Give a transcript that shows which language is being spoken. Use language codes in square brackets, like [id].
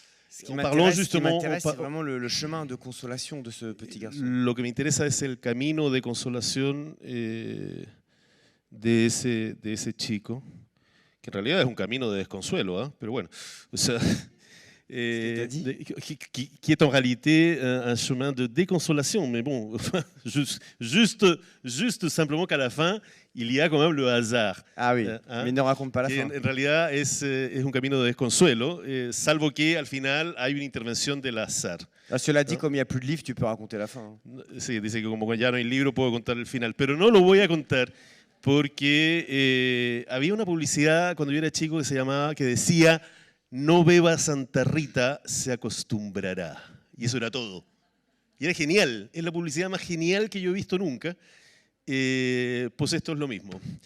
[fr] Ce qui m'intéresse, c'est vraiment le chemin de consolation de ce petit garçon. [es] Lo que me interesa es el camino de consolación de ese chico, que en realidad es un camino de desconsuelo, ¿eh? Pero bueno, o sea, [fr] qui est en réalité un chemin de déconsolation, mais bon, juste simplement qu'à la fin, il y a quand même le hasard. Ah oui, mais ne raconte pas la fin. [es] En realidad es un camino de desconsuelo, salvo que al final hay una intervención del azar. [fr] Cela dit, comme il n'y a plus de livre, tu peux raconter la fin. [es] Sí, dice que como ya no hay libro, puedo contar el final, pero no lo voy a contar porque había una publicidad cuando yo era chico que decía: no beba Santa Rita, se acostumbrará. Y eso era todo. Y era genial, es la publicidad más genial que yo he visto nunca. Pues esto es lo mismo.